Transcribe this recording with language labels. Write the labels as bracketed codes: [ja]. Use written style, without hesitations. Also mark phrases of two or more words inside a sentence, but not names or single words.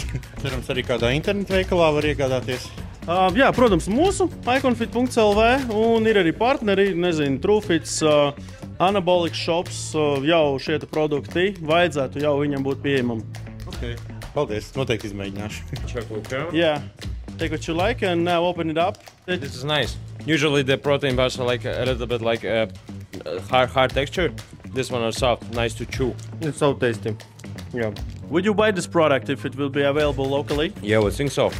[lv] Cerams, arī kādā internetveikalā var iegādāties. Jā, protams, mūsu iconfit.lv un ir arī partneri, nezinu, Truefits, Anabolic Shops, jau šie produkti vajadzētu jau viņam būt pieejamam. Ok, paldies, noteikti izmēģināšu. [en] Check with them. Yeah, take what you like and now open it up. This is nice. Usually the protein bars are like a little bit like hard texture. This one is soft, nice to chew. It's so tasty. Yeah. Would you buy this product if it will be available locally? Yeah, I think so.